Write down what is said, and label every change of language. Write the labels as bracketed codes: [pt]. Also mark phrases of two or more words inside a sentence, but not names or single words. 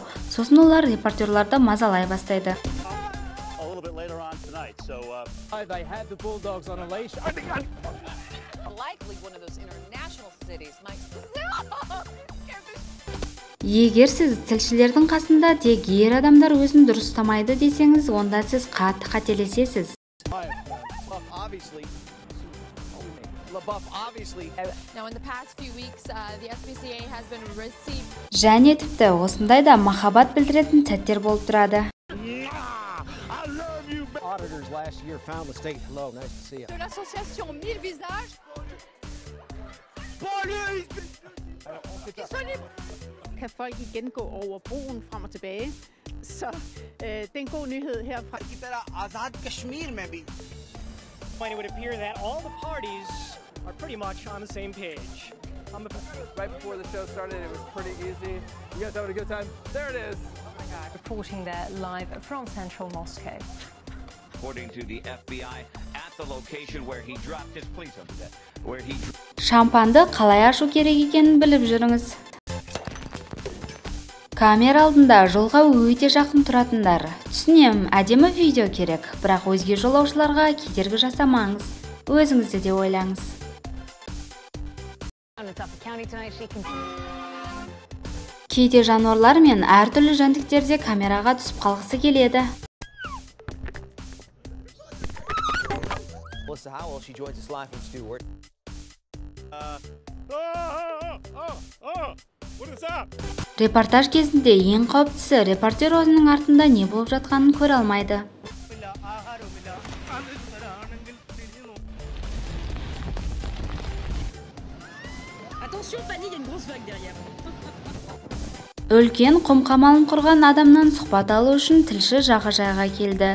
[kk] Сосын олар репортерларды мазалай бастайды. Егер сіз тілшілердің қасында тек ер адамдар өзін дұрыс ұстамайды десеңіз, онда сіз қатты қателесесіз. Және тіпті осындайда махаббат білдіретін сәттер болып тұрады. [da] Kan folk igen gå over broen frem og tilbage. Så det er en god nyhed herfra. [hi] की तरह आजाद कश्मीर में भी. [en] It would appear that all the parties are pretty much on the same page. Right before the show started, it was pretty easy. You guys having a good time? There it is. Oh my God. Reporting there live from central Moscow. According to the FBI, at the location where he dropped his police under that, where he. [kk] Шампанды қалай ашу керек екенін біліп жүріңіз. Камера алдында жолға өте жақын тұратындар. Түсінем, әдемі видео керек, бірақ өзге жолаушыларға кедергі жасамаңыз. Өзіңізді де ойлаңыз. Кейде жануарлар мен әртүрлі жәндіктер камераға түсіп қалғысы келеді. [en] Melissa Howell, she joins us live from Stewart. [kk] Репортаж кезінде ең қауіптісі репортер өзінің артында не болып жатқанын көре алмайды. Үлкен құм қамалын құрған адамнан сұхбат алу үшін тілші жағажайға келді.